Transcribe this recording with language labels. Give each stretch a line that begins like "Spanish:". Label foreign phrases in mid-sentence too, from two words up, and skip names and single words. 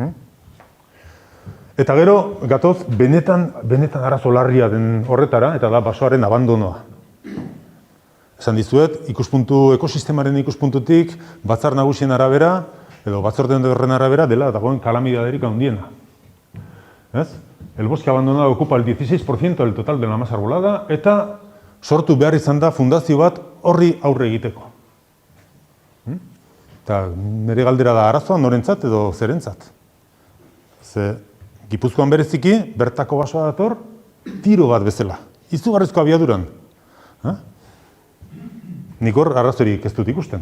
Basque: Eta gero, gatoz, benetan arazo larria den horretara, eta da basoaren abandonoa. Esan dizuet, ekosistemaren ikuspuntutik, batzar nagusien arabera, edo batzorden horren arabera, dela dagoen kalamidaderik handiena.
Spanish: El bosque abandonado ocupa el 16% del total de la masa arbolada,
Basque: eta sortu behar izan da fundazio bat horri aurre egiteko. Eta nire galdera da arazoa norentzat edo zerentzat. Gipuzkoan bereziki, bertako basoa dator, tiro bat bezala. Izugarrizko abiaduran. Nik hor arrazorik ez dut ikusten.